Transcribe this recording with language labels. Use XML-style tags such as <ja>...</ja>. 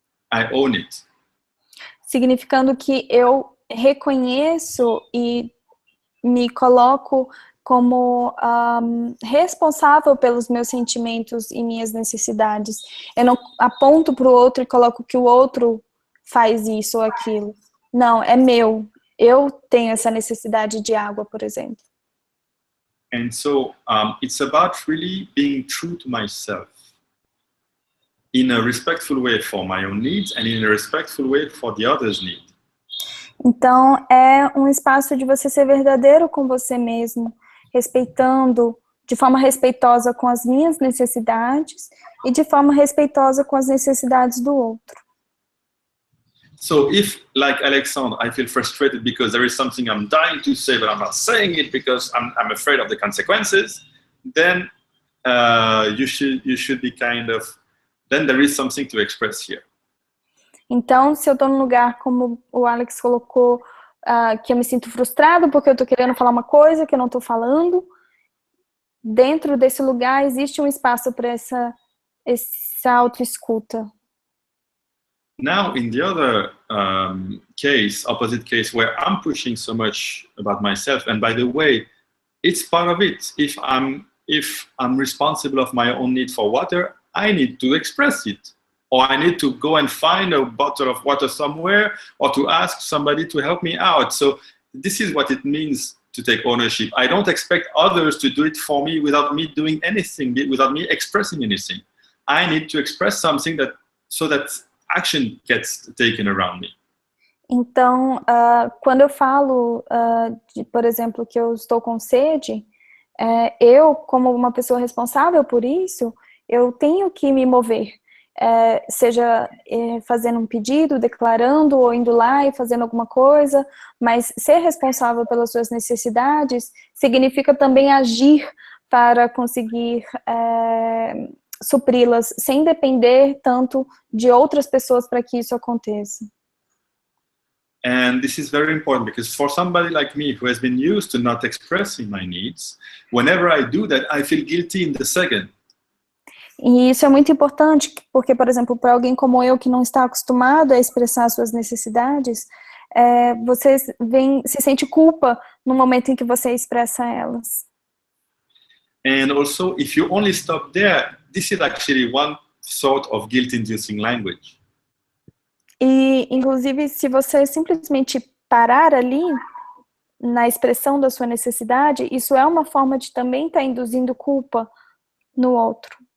<en>I own it.</en> <pt>Significando que eu reconheço e me coloco como responsável pelos meus sentimentos e minhas necessidades. Eu não aponto para o outro e coloco que o outro faz isso ou aquilo. Não, é meu. Eu tenho essa necessidade de água, por exemplo.</pt> <en>And so it's about really being true to myself in a respectful way for my own needs and in a respectful way for the other's need.</en> <pt>Então, é um espaço de você ser verdadeiro com você mesmo, respeitando, de forma respeitosa com as minhas necessidades e de forma respeitosa com as necessidades do outro.</pt> <en>So if, like Alexandre, I feel frustrated because there is something I'm dying to say, but I'm not saying it because I'm afraid of the consequences, then you should be kind of, then there is something to express here.</en> <pt>Então, se eu estou num lugar, como o Alex colocou, que eu me sinto frustrado porque eu estou querendo falar uma coisa que eu não estou falando, dentro desse lugar existe um espaço para essa autoescuta.</pt> <en>Now, in the other case, opposite case, where I'm pushing so much about myself, and by the way, it's part of it. If I'm responsible of my own need for water, I need to express it. Or I need to go and find a bottle of water somewhere, or to ask somebody to help me out. So this is what it means to take ownership. I don't expect others to do it for me without me doing anything, without me expressing anything. I need to express something so that action gets taken around me.</en> <pt>Então, quando eu falo, por exemplo, que eu estou com sede, eu, como uma pessoa responsável por isso, eu tenho que me mover. Seja fazendo um pedido, declarando, ou indo lá e fazendo alguma coisa, mas ser responsável pelas suas necessidades significa também agir para conseguir supri-las, sem depender tanto de outras pessoas para que isso aconteça.</pt> <en>And this is very important because for somebody like me who has been used to not expressing my needs, whenever I do that, I feel guilty in the second.</en> <pt>E isso é muito importante, porque, por exemplo, para alguém como eu que não está acostumado a expressar suas necessidades, você se sente culpa no momento em que você expressa elas.</pt> <en>And also, if you only stop there, this is actually one sort of guilt-inducing language.</en> <pt>E, inclusive, se você simplesmente parar ali, na expressão da sua necessidade, isso é uma forma de também estar induzindo culpa no outro.</pt>